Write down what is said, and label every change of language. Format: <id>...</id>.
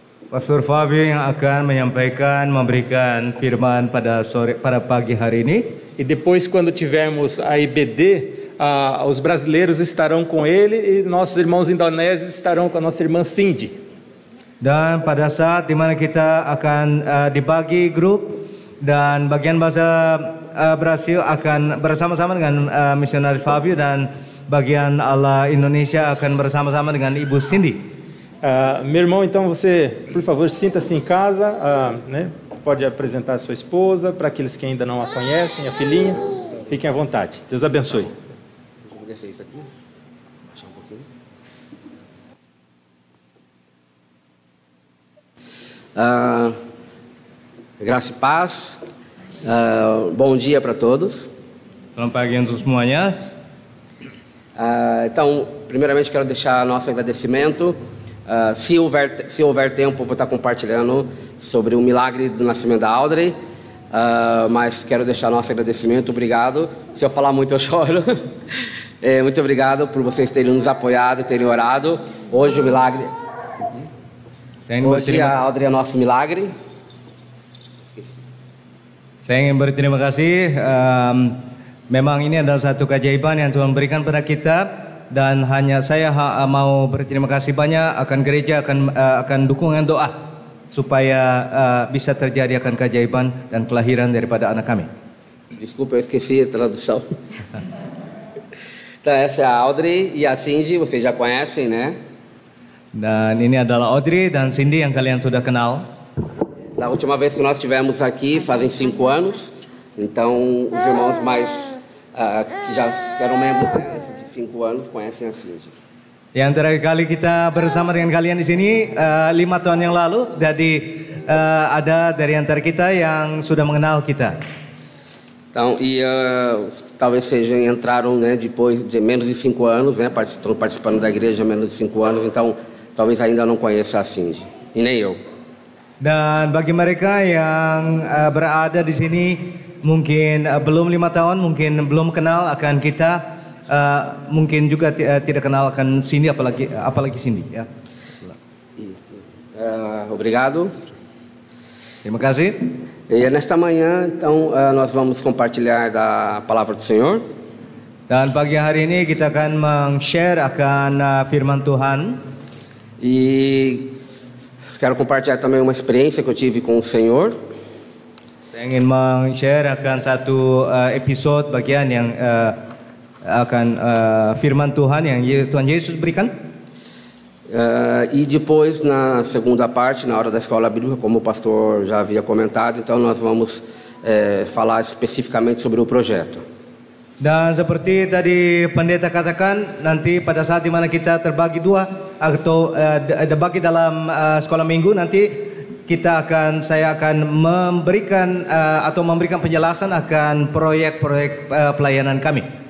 <id>Pastor Fábio yang akan menyampaikan, memberikan firman pada pagi hari ini.</id> <pt>E depois, quando tivermos a IBD, os brasileiros estarão com ele e nossos irmãos indonésios estarão com a nossa irmã Cindy.</pt> <id>Dan pada saat di mana kita akan dibagi grup, dan bagian bahasa Brasil akan bersama-sama dengan misionaris Fábio, dan bagian ala Indonesia akan bersama-sama dengan Ibu Cindy.</id> <pt>Meu irmão, então você, por favor, sinta-se em casa, né? Pode apresentar a sua esposa, para aqueles que ainda não a conhecem, a filhinha. Fiquem à vontade. Deus abençoe. Vou descer isso aqui. Baixar um pouquinho. Graça e paz. Bom dia para todos.</pt> <id>Selamat pagi untuk semuanya.</id> <pt>Então, primeiramente quero deixar nosso agradecimento. Se houver tempo, vou estar compartilhando sobre o milagre do nascimento da Audrey. Mas quero deixar nosso agradecimento. Obrigado. Se eu falar muito, eu choro. Muito obrigado por vocês terem nos apoiado, terem orado. Hoje o milagre Hoje a Audrey é nosso milagre.</pt> <id>Saya ingin berterima kasih. Memang ini adalah satu keajaiban yang Tuhan berikan pada kita, dan hanya saya mau berterima kasih banyak akan gereja, akan dukungan doa supaya bisa terjadi akan keajaiban dan kelahiran daripada anak kami.</id> <pt>Desculpa, eu esqueci a tradução. Então essa é a Audrey e a Cindy, vocês já conhecem, né?</pt> <id>Dan ini adalah Audrey dan Cindy yang kalian sudah kenal.</id> <pt>Da última vez que nós estivemos aqui, fazem 5 anos. Então, os irmãos mais que já eram membros de 5 anos conhecem a Cindy.</pt> <id>Yang terakhir kali kita bersama dengan kalian di sini 5 tahun yang lalu, jadi ada dari antara kita yang sudah mengenal kita.</id> <pt>Então, talvez sejam entraram, né, depois de menos de 5 anos, né, estão participando da igreja há menos de 5 anos, então talvez ainda não conheça a Cindy, e nem eu.</pt> <id>Dan bagi mereka yang berada di sini mungkin belum 5 tahun, mungkin belum kenal akan kita, mungkin juga tidak kenal akan Cindy, apalagi Cindy. Ya.</id> <pt>Obrigado.</pt> <id>Terima kasih.</id> <pt>E nesta manhã, então, nós vamos compartilhar da palavra do Senhor.</pt> <id>Dan pagi hari ini kita akan meng-share akan firman Tuhan.</id> <pt>E quero compartilhar também uma experiência que eu tive com o Senhor.</pt> <id>Saya ingin meng-share akan satu episode bagian yang akan firman Tuhan yang Tuhan Yesus berikan.</id> <pt>E depois, na segunda parte, na hora da escola bíblica, como o pastor já havia comentado, então nós vamos falar especificamente sobre o projeto.</pt> <id>Dan seperti tadi pendeta katakan, nanti pada saat di mana kita terbagi dua atau dibagi dalam sekolah minggu, nanti saya akan memberikan atau memberikan penjelasan akan proyek-proyek pelayanan kami.</id>